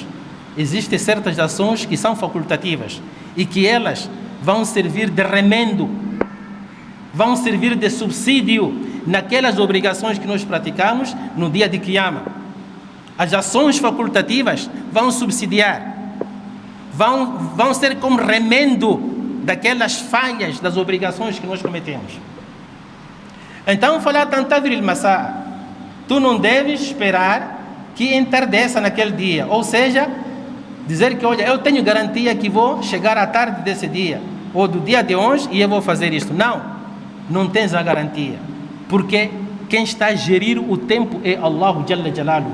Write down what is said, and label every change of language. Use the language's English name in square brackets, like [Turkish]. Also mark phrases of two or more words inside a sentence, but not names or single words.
[Portuguese] Existem certas ações que são facultativas e que elas vão servir de remendo, vão servir de subsídio naquelas obrigações que nós praticamos no dia de Qiyamah. As ações facultativas vão subsidiar, vão ser como remendo daquelas falhas das obrigações que nós cometemos. Então, [Arabic] فلا تنتظر المساء, [Portuguese] tu não deves esperar que entardeça naquele dia, ou seja, dizer que, olha, eu tenho garantia que vou chegar à tarde desse dia, ou do dia de hoje, e eu vou fazer isto. Não tens a garantia, porque quem está a gerir o tempo é [Arabic] الله جل جلاله.